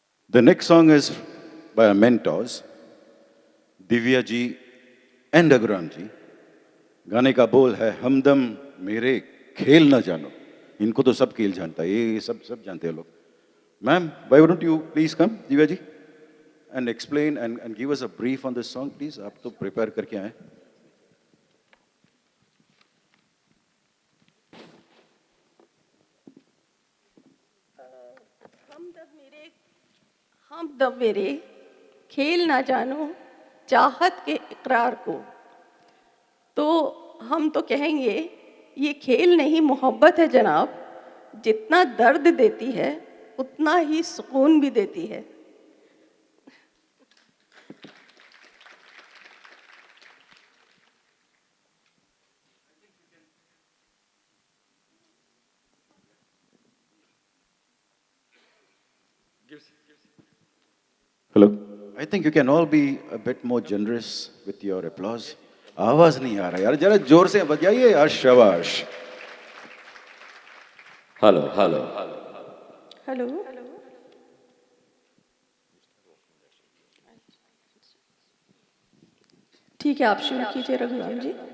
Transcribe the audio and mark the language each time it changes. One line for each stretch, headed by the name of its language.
English: The next song is by our mentors, Divya ji and Raghuram ji.
Hindi: गाने का बोल है हमदम मेरे खेल न जानो। इनको तो सब खेल जानता है, ये सब जानते हैं लोग।
English: Ma'am, why don't you please come, Divya ji, and explain and give us a brief on this song, please.
Hindi: आप तो prepare करके आए। हमदम मेरे खेल ना जानो चाहत के इकरार को। तो हम तो कहेंगे ये खेल नहीं मोहब्बत है जनाब, जितना दर्द देती है उतना ही सुकून भी देती है।
English: Hello. I think you can all be a bit more generous with your applause.
Hindi: आवाज नहीं आ रहा यार, जरा जोर से बजाइए यार, शाबाश। Hello hello hello. ठीक है, आप शुरू कीजिए रघुराम जी।